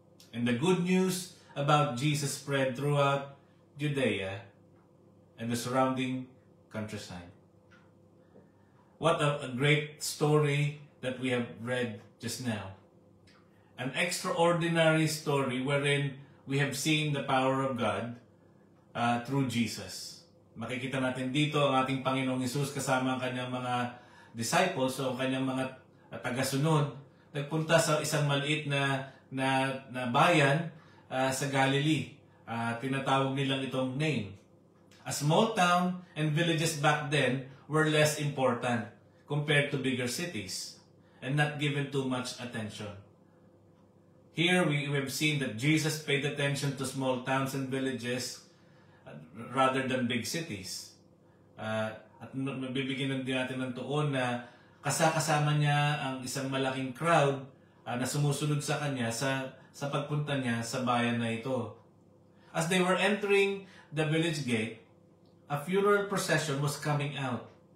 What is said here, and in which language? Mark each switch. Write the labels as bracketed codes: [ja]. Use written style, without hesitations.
[en] And the good news about Jesus spread throughout Judea and the surrounding countryside. What a great story that we have read just now. An extraordinary story wherein we have seen the power of God through Jesus. [tl] Makikita natin dito ang ating Panginoong Hesus kasama ang kanyang mga disciples o kanyang mga tagasunod. Nagpunta sa isang maliit na bayan sa Galilee. Tinatawag nilang itong Nain. [en] A small town and villages back then were less important compared to bigger cities and not given too much attention. Here we have seen that Jesus paid attention to small towns and villages rather than big cities. [tl] At mabibigyan din natin ng tuon na kasama niya ang isang malaking crowd na sumusunod sa kanya sa pagpunta niya sa bayan na ito. [en] As they were entering the village gate, a funeral procession was coming out.